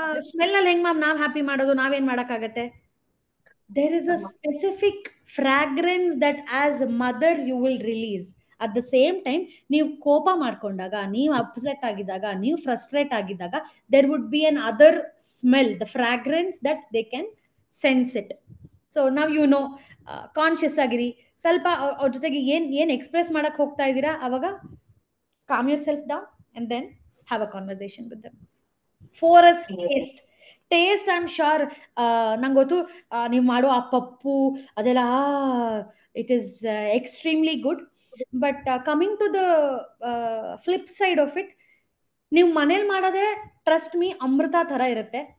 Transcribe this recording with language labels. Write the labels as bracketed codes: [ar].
[kn] Smell ಅಲ್ಲಿ ಹೆಂಗ್ ma'am ನಾವ್ ಹ್ಯಾಪಿ ಮಾಡೋದು, ನಾವೇನ್ ಮಾಡಕ್ಕಾಗತ್ತೆ? [en] There is a specific fragrance that as mother you will release. At the same time [kn] ನೀವು ಕೋಪ ಮಾಡ್ಕೊಂಡಾಗ, ನೀವು ಅಪ್ಸೆಟ್ ಆಗಿದ್ದಾಗ, ನೀವು ಫ್ರಸ್ಟ್ರೇಟ್ ಆಗಿದ್ದಾಗ [en] There would be an other smell, the fragrance that they can sense it. [kn] So ನಾವ್ conscious ಆಗಿರಿ. ಸ್ವಲ್ಪ ಅವ್ರ ಜೊತೆಗೆ ಏನ್ ಎಕ್ಸ್ಪ್ರೆಸ್ ಮಾಡಕ್ ಹೋಗ್ತಾ ಇದ್ದೀರಾ ಅವಾಗ [en] calm yourself down and then have a conversation with them. Forest taste I'm sure [kn] ನಂಗೆ ಗೊತ್ತು ನೀವು ಮಾಡೋ ಆ ಪಪ್ಪು ಅದೆಲ್ಲ [en] It is extremely good. But coming to the flip side of it, [kn] ನೀವು ಮನೇಲಿ ಮಾಡೋದೇ [en] trust me [kn] ಅಮೃತ ತರ ಇರುತ್ತೆ.